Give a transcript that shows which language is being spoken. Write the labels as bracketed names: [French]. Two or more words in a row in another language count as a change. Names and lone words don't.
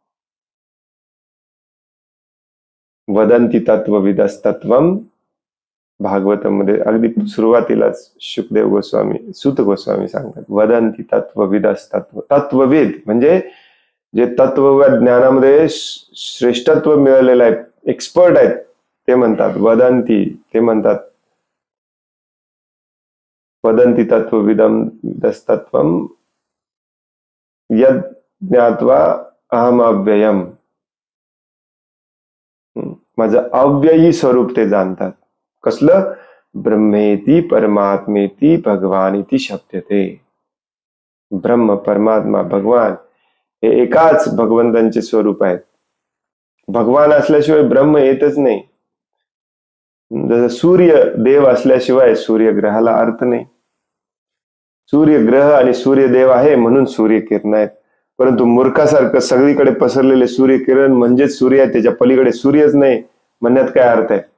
[Sanskrit] वदंती तत्वविदस्तत्वम, [Marathi] भागवतामध्ये अगदी सुरुवातीलाच शुकदेव गोस्वामी, सूत गोस्वामी सांगतात, [Sanskrit] वदंती तत्वविदस्तत्व. [Marathi] तत्वविद म्हणजे जे तत्व ज्ञानामध्ये श्रेष्ठत्व मिळालेलं आहे, एक्सपर्ट आहेत, ते म्हणतात वदंती, ते म्हणतात [Sanskrit] वदंती तत्वविदम दस्तत्वम यद ज्ञात्वा अहम अव्ययम. [Marathi] माझं अव्ययी स्वरूप ते जाणतात. कसलं? [Sanskrit] ब्रह्मेती परमात्मेती भगवानीती शब्दते. [Marathi] ब्रह्म, परमात्मा, भगवान हे एकाच भगवंतांचे स्वरूप आहेत. भगवान असल्याशिवाय ब्रह्म येतच नाही. जसं सूर्य देव असल्याशिवाय सूर्यग्रहाला अर्थ नाही. सूर्यग्रह आणि सूर्यदेव आहे म्हणून सूर्यकिरण आहेत, परंतु मूर्खासारखं सगळीकडे पसरलेले सूर्यकिरण म्हणजेच सूर्य आहे, त्याच्या पलीकडे सूर्यच नाही म्हणण्यात काय अर्थ आहे?